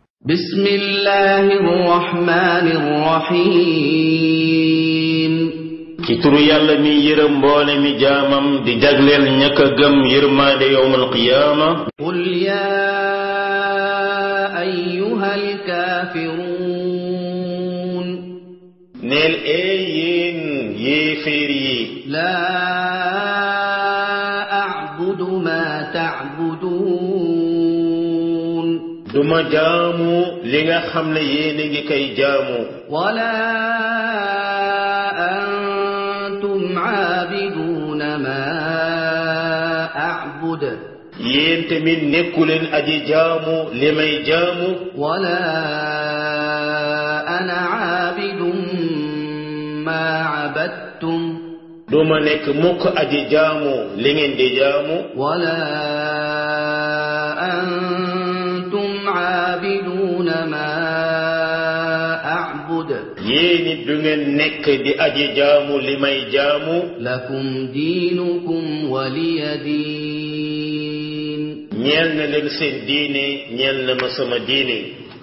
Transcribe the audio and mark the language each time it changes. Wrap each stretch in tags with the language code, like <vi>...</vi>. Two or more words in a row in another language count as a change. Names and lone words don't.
<ar>بسم الله الرحمن الرحيم</ar> <wo>ci turu yàlla mi yërëm mboole mi jaamam di jagleel ñak a gëm yërmaande</wo> <ar>يوم القيامة قل يا أيها الكافرون</ar> <wo>neel yéen yéeféer yi</wo> <ar>لا أعبد ما تعبدون</ar> <wo>duma jaamu li nga xam ne yéen a ngi koy jaamu</wo> <ar>ولا أنتم عابدون ما أعبد</ar> <wo>yéen tamit nekkuleen aji jaamu li may jaamu</wo> <ar>ولا أنا عابد ما عبدتم</ar> <wo>duma nekk mukk aji jaamu li ngeen di jaamu</wo> <ar>ولا أنتم عابدون ما أعبد</ar> <wo>yéen it du ngeen nekk di aji jaamu li may jaamu</wo> <ar>لكم دينكم ولي دين</ar> <wo>ñeel na leen seen diine ñeel na ma sama diine</wo>